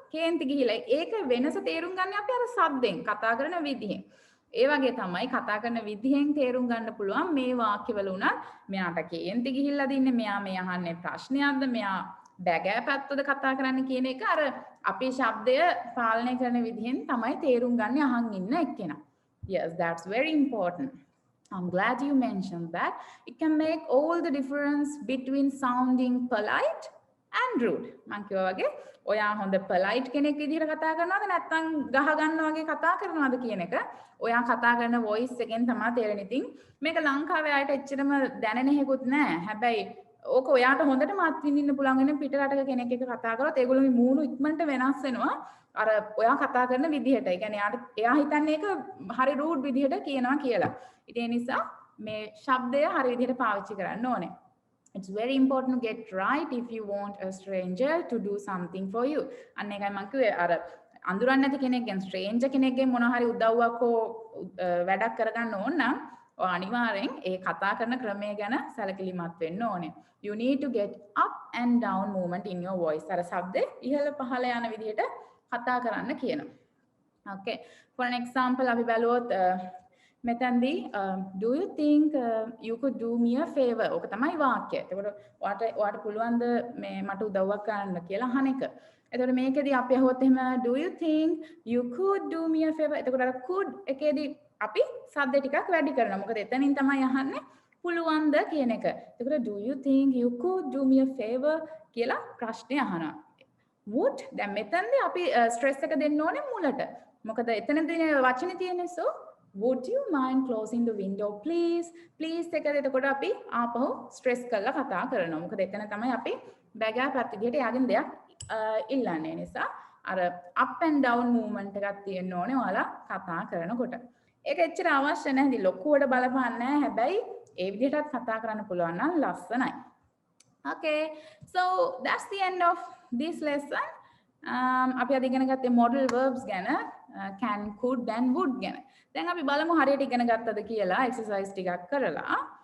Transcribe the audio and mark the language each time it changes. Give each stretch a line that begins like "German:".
Sinhala: කේන්ති ගිහිලා ඒක වෙනස තේරුම් ගන්න අපි අර සද්දෙන් කතා කරන විදිහෙන්. ඒ වගේ තමයි කතා කරන විදිහෙන් තේරුම් ගන්න පුළුවන් මේ වාක්‍යවල උනත් මෙයාට කේන්ති ගිහිල්ලාද ඉන්නේ මෙයා මේ අහන්නේ ප්‍රශ්නයක්ද මෙයා බැගෑ පැත්තද කතා කරන්න කියන එක අර අපේ ශබ්දය පාලනය කරන විදිහෙන් තමයි තේරුම් ගන්න අහන් ඉන්න එක්කෙනා.
English: Yes, that's very important. I'm glad you mentioned that. It can make all the difference between sounding polite and rude.
Sinhala: මං කිව්වා වගේ ඔයා හොඳ polite කෙනෙක් විදිහට කතා කරනවද නැත්නම් ගහ ගන්නවා වගේ කතා කරනවද කියන එක ඔයා කතා කරන voice එකෙන් තමයි තේරෙන්නේ. ඉතින් මේක ලංකාවේ අයට එච්චරම දැනෙන හේකුත් නැහැ. හැබැයි ඕක ඔයාට හොඳටම අත්විඳින්න පුළුවන් වෙන පිට රටක කෙනෙක් එක්ක කතා කරොත් ඒගොල්ලෝගේ මූණු ඉක්මනට වෙනස් වෙනවා. අර ඔයා කතා කරන විදිහට. ඒ කියන්නේ එයා හිතන්නේ ඒක හරි rude විදිහට කියනවා කියලා. ඉතින් ඒ නිසා මේ ශබ්දය හරි විදිහට පාවිච්චි කරන්න ඕනේ.
English: It's very important to get right if you want a stranger to do something for you.
Sinhala: අන්න ඒකයි මම කිව්වේ අර අඳුරන්නේ නැති කෙනෙක්ගෙන් stranger කෙනෙක්ගෙන් මොනවා හරි උදව්වක් හෝ වැඩක් කරගන්න ඕන නම් ඔය අනිවාර්යෙන් ඒ කතා කරන ක්‍රමය ගැන සැලකිලිමත් වෙන්න ඕනේ.
English: You need to get up and down movement in your voice.
Sinhala: අර ශබ්දේ ඉහළ පහළ යන විදිහට කතා කරන්න කියනවා.
English: Okay. For an example
Sinhala: අපි බලුවොත් මෙතනදී
English: do you think you could do me a favor?
Sinhala: ඔක තමයි වාක්‍යය. එතකොට ඔයාට පුළුවන්ද මේ මට උදව්වක් කරන්න කියලා අහන එක. එතකොට මේකෙදී අපි අහුවොත් එහෙම
English: do you think you could do me a favor?
Sinhala: එතකොට අර could එකේදී අපි සද්ද ටිකක් වැඩි කරනවා. මොකද එතනින් තමයි අහන්නේ පුළුවන්ද කියන එක.
English: එතකොට do you think you could do me a favor
Sinhala: කියලා ප්‍රශ්නේ අහනවා. would දැන් මෙතනදී අපි ස්ට්‍රෙස් එක දෙන්න ඕනේ මුලට. මොකද එතනදී වචනේ තියෙන්නේ
English: so would you mind closing the window please?
Sinhala: please එකද එතකොට අපි ආපහු ස්ට්‍රෙස් කරලා කතා කරනවා. මොකද එතන තමයි අපි බැගෑ පැත්ත විදිහට යාගෙන දෙයක් ඉල්ලන්නේ. නිසා අර
English: up and down movement
Sinhala: එකක් තියෙන්න ඕනේ ඔයාලා කතා කරනකොට. ඒක එච්චර අවශ්‍ය නැහැ. ඉතින් ලොකුවට බලපන්නේ නැහැ. හැබැයි ඒ විදිහටත් කතා කරන්න පුළුවන් නම් ලස්සනයි.
English: Okay, so that's the end of this lesson.
Sinhala: අපි අද ඉගෙන ගත්තේ modal verbs ගැන, can, could and would ගැන. දැන් අපි බලමු හරියට ඉගෙන ගත්තද කියලා exercise ටිකක් කරලා.